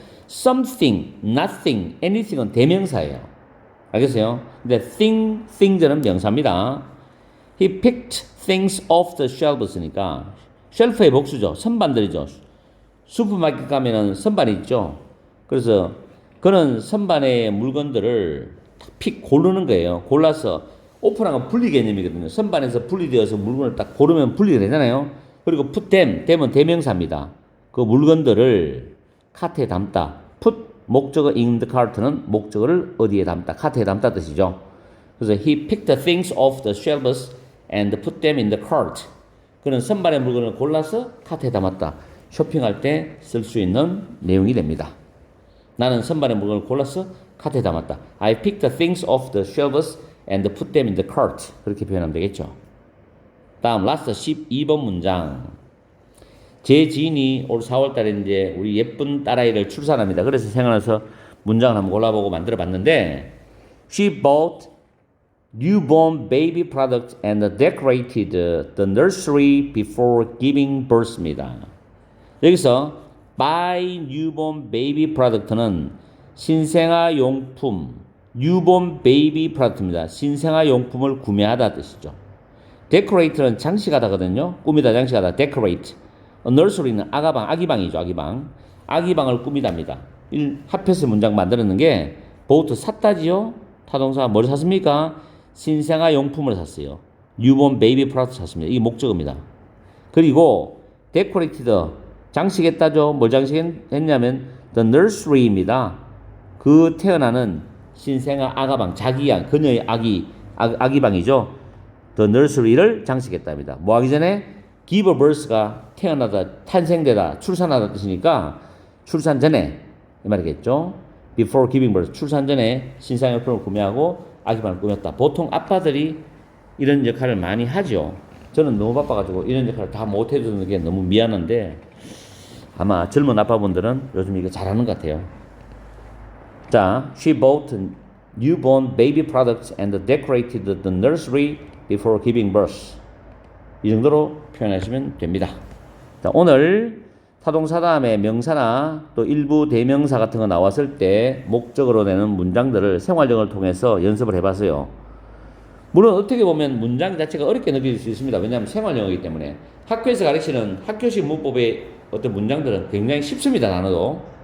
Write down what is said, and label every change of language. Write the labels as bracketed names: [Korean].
[Korean] something, nothing, anything은 대명사예요. 알겠어요? 근데 things는 명사입니다. [English] He picked things off the shelves [Korean] 니까 쉘프의 복수죠. 선반들이죠. 슈퍼마켓 가면은 선반이 있죠. 그래서 그는 선반의 물건들을 픽 고르는 거예요. 골라서 오픈하면 분리 개념이거든요. 선반에서 분리되어서 물건을 딱 고르면 분리가 되잖아요. 그리고 put them, them은 대명사입니다. 그 물건들을 카트에 담다. put 목적어 in the cart는 목적어를 어디에 담다, 카트에 담다 뜻이죠. [English] 그래서 he picked the things off the shelves and put them in the cart. [Korean] 그는 선반의 물건을 골라서 카트에 담았다. 쇼핑할 때 쓸 수 있는 내용이 됩니다. 나는 선반의 물건을 골라서 카트에 담았다. [English] I picked the things off the shelves and put them in the cart. [Korean] 그렇게 표현하면 되겠죠. 다음 라스트 12번 문장. 제 지인이 올 4월 달에 이제 우리 예쁜 딸아이를 출산합니다. 그래서 생각나서 문장을 한번 골라보고 만들어 봤는데 [English] She bought newborn baby products and decorated the nursery before giving birth입니다. [Korean] 여기서 buy newborn baby product는 신생아 용품, newborn baby product입니다. 신생아 용품을 구매하다 뜻이죠. decorate는 장식하다거든요. 꾸미다, 장식하다. decorate. nursery는 아가방, 아기방이죠. 아기방. 아기방을 꾸미답니다. 합해서 문장 만들었는 게 bought 샀다지요. 타동사 뭘 샀습니까? 신생아 용품을 샀어요. newborn baby product 샀습니다. 이게 목적어입니다. 그리고 decorated 장식했다죠. 뭘 장식했냐면 the nursery입니다. 그 태어나는 신생아 아가방, 자기양, 그녀의 아기방이죠. the nursery를 장식했답니다. 뭐 하기 전에 give birth가 태어나다, 탄생되다, 출산하다 뜻이니까 출산 전에 이 말이겠죠. [English] before giving birth, [Korean] 출산 전에 신생아용품을 구매하고 아기방을 꾸몄다. 보통 아빠들이 이런 역할을 많이 하죠. 저는 너무 바빠가지고 이런 역할을 다 못해주는 게 너무 미안한데 아마 젊은 아빠분들은 요즘 이거 잘하는 것 같아요. [English] 자, she bought newborn baby products and decorated the nursery before giving birth. [Korean] 이 정도로 표현하시면 됩니다. 자, 오늘 타동사 다음에 명사나 또 일부 대명사 같은 거 나왔을 때 목적으로 내는 문장들을 생활력을 통해서 연습을 해봤어요. 물론 어떻게 보면 문장 자체가 어렵게 느낄 수 있습니다. 왜냐하면 생활영어이기 때문에 학교에서 가르치는 학교식 문법의 어떤 문장들은 굉장히 쉽습니다. 단어도.